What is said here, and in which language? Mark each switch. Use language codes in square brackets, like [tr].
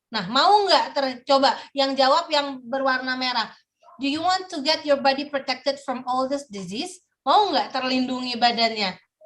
[id] Nah, mau nggak coba yang jawab yang berwarna merah? [en] Do you want to get your body protected from all this disease? [id] Mau nggak terlindungi badannya?